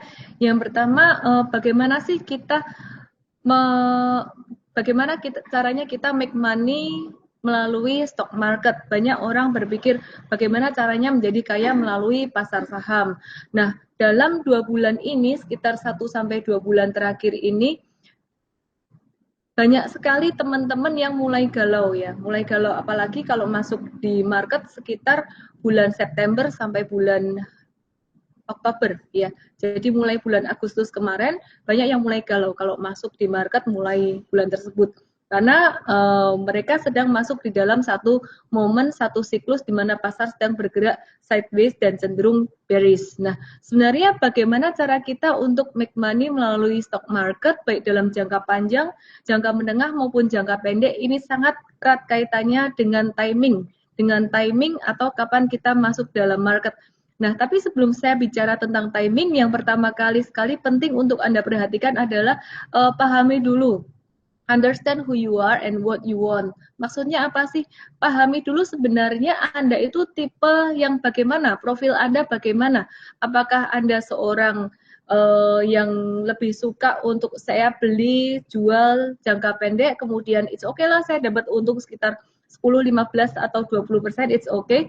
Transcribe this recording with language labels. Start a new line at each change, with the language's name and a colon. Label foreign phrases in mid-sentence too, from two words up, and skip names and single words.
Indonesian: Yang pertama, bagaimana sih kita bagaimana caranya kita
English: make money
Indonesian: melalui
English: stock market.
Indonesian: Banyak orang berpikir bagaimana caranya menjadi kaya melalui pasar saham. Nah, dalam 2 bulan ini, sekitar 1 sampai 2 bulan terakhir ini, banyak sekali teman-teman yang mulai galau ya, mulai galau apalagi kalau masuk di market sekitar bulan September sampai bulan Oktober ya. Jadi mulai bulan Agustus kemarin banyak yang mulai galau kalau masuk di market mulai bulan tersebut. Karena mereka sedang masuk di dalam satu momen, satu siklus di mana pasar sedang bergerak sideways dan cenderung bearish. Nah, sebenarnya bagaimana cara kita untuk
English: make money
Indonesian: melalui
English: stock market
Indonesian: baik dalam jangka panjang, jangka menengah maupun jangka pendek ini sangat erat kaitannya dengan timing atau kapan kita masuk dalam market. Nah, tapi sebelum saya bicara tentang timing, yang pertama kali sekali penting untuk Anda perhatikan adalah pahami dulu.
English: Understand who you are and what you want.
Indonesian: Maksudnya apa sih? Pahami dulu sebenarnya Anda itu tipe yang bagaimana, profil Anda bagaimana. Apakah Anda seorang yang lebih suka untuk saya beli, jual jangka pendek, kemudian
English: it's okay
Indonesian: lah saya dapat untung sekitar 10, 15 atau 20%,
English: it's okay.